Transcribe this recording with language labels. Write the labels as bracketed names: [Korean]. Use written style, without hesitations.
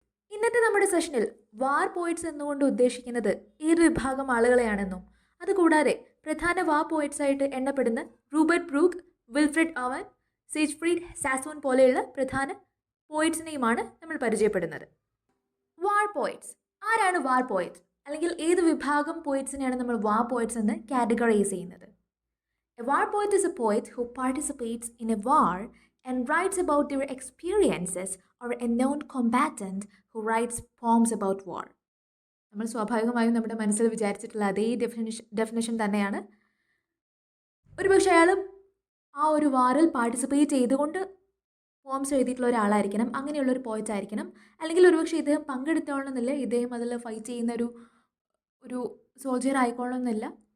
[Malayalam] ഇന്നത്തെ നമ്മുടെ സെഷനിൽ വാർ പോയറ്റ്സ് എന്നുകൊണ്ട് ഉദ്ദേശിക്കുന്നത് ഏത് വിഭാഗം ആളുകളെയാണെന്നും അതുകൂടാതെ പ്രധാന വാർ പോയറ്റ്സ് ആയിട്ട് എണ്ണപ്പെടുന്ന റൂബർട്ട് ബ്രൂക്ക്, വിൽഫ്രിഡ് ഓവൻ, സീജ്ഫ്രീഡ് സാസോൺ പോലെയുള്ള പ്രധാന പോയിറ്റ്സിനെയുമാണ് നമ്മൾ പരിചയപ്പെടുന്നത്. വാർ പോയിറ്റ്സ്. ആരാണ് വാർ പോയിറ്റ്, അല്ലെങ്കിൽ ഏത് വിഭാഗം പോയിറ്റ്സിനെയാണ് നമ്മൾ വാർ പോയിറ്റ്സ് എന്ന് കാറ്റഗറൈസ് ചെയ്യുന്നത്? എ വാർ പോയിറ്റ് ഇസ് എ പോയിറ്റ് who participates in a [English] War and writes about their experiences, or a known combatant who writes poems about war. [Malayalam] നമ്മൾ സ്വാഭാവികമായും നമ്മുടെ മനസ്സിൽ വിചാരിച്ചിട്ടുള്ള അതേ ഡെഫിനിഷൻ തന്നെയാണ്. ഒരുപക്ഷെ അയാൾ ആ ഒരു വാറിൽ പാർട്ടിസിപ്പേറ്റ് ചെയ്തുകൊണ്ട് പോംസ് എഴുതിയിട്ടുള്ള ഒരാളായിരിക്കണം, അങ്ങനെയുള്ളൊരു പോയിറ്റ് ആയിരിക്കണം. അല്ലെങ്കിൽ ഒരുപക്ഷെ ഇദ്ദേഹം പങ്കെടുത്തോളണമെന്നില്ല, ഇദ്ദേഹം അതിൽ ഫൈറ്റ് ചെയ്യുന്ന ഒരു സോൾജിയർ ആയിക്കോളണമെന്നില്ല.